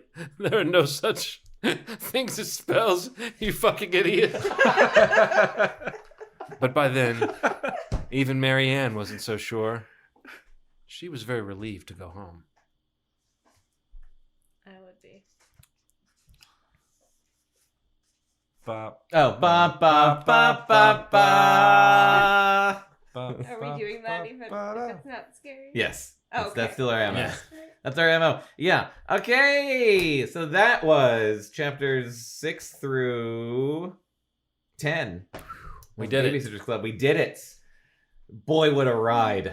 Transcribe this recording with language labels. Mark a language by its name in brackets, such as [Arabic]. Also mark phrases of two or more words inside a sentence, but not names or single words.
[English] There are no such things as spells, you fucking idiot." But by then, even Marianne wasn't so sure. She was very relieved to go home. I would be. Bop. Oh, ba ba ba ba ba. Are we doing that even if it's not scary? Yes. Oh, That's still our MO. Yeah. That's our MO. Yeah. Okay. So that was chapters 6 through 10. We of did it. Babysitters Club. We did it. Boy, what a ride.